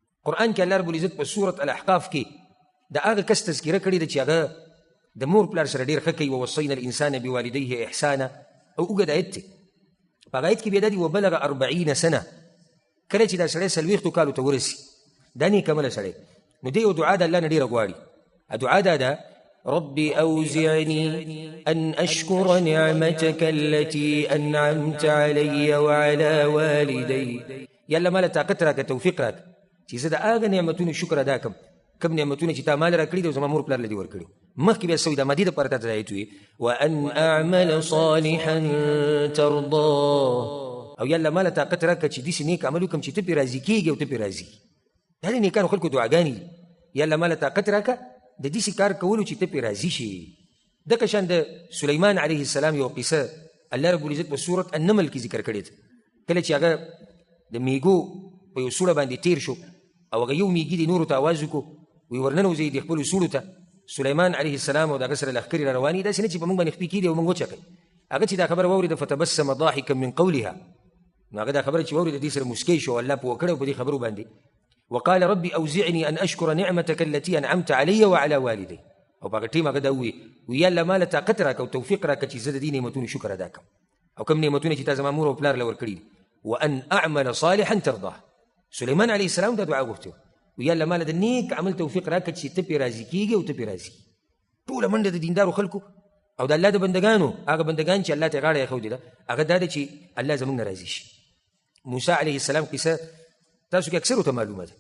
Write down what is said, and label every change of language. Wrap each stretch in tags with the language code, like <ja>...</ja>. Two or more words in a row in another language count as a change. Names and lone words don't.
<ps>قرآن کې الله رب العزت په سورة الاحقاف کې د هغه کس تذکره کړې ده چې هغه د مور پلار سره ډېر ښه کوي</ps> <ar>ووصینا الانسان بوالدیه احسانا</ar> <ps>او اوږد آیت دی. په هغه آیت کې بیا دا دي</ps> <ar>وبلغ 40 سنه،</ar> <ps>کله چې دا سړی 40 کالو ته ورسي دا نیکمله سړی، نو دی یو دعا د الله نه ډېره غواړي.</ps> <ar>دعا دا ده ربي أوزعني أن أشكر نعمتك التي أنعمت علي وعلى والدي.</ar> <ps>يلا مالا طاقت راکه توفیق راکه چې زه د هغه نعمتونو شکر ادا کړم کوم نعمتونه چې تا مال راکړي دي او زما مور پلار له دې ورکړي. مخکې بیا سوی د مدې دپاره تا ته آیت وي</ps> <ar>وأن أعمل صالحا ترضاه،</ar> <ps>او یلا مالا طاقت راکه چې داسې نیک عمل وکړم چې ته پرې راضي کېږي او ته پرې راضي. دا د نیکانو خلکو دعاګانې دي. یلا مالا طاقت راکه د دې کار کولو چې ته پرې راضي شي. دغه شان د سلیمان علیه السلام یو قصه الله رب العزت په سورة النمل کې ذکر کړې ده. کله چې هغه د میږو په یو سوړه باندې تیر شو او هغه یو میږي د نورو ته آواز وکړو وی ورننوځئ د خپلو سوړو ته. سلیمان علیه السلام او د هغه سره لښکرې را روانې داسې نه چې په موږ باندې خپې کېدي او موږ وچکئ.</ps> <ar>هغه چې دا خبره واورېده فتبسم ضاحکا من قولها،</ar> <ps>نو هغه دا خبره چې واورېده دې سره مسکی شو. الله پوه کړی په دې خبرو باندې.</ps> <ar>وقال ربي أوزعني أن أشكر نعمتك التي أنعمت علي وعلى والدي.</ar> <ps>او په هغه ټیم هغه دا ووي یاله ما له طاقت راکه او توفیق راکه چې زه د دې نعمتونو شکر ادا کړم او کوم نعمتونه چې تا زما مور او پلار له ورکړي.</ps> <ar>وأن أعمل صالحا ترضاه.</ar> <ps>سلیمان علیه السلام دا دعا غوښتې ویاله ما له د نیک عمل توفیق راکه چې ته پرې راضي کېږي او ته پرې راضي. ټوله منډه د دیندارو خلکو او د الله د بندګانو، هغه بندګان چې الله ته یې غاړه ایښودې ده، هغه دا ده چې الله زموږ نه راضي شي. موسی علیه السلام قصه تاسو کې اکثرو ته معلومه ده.</ps>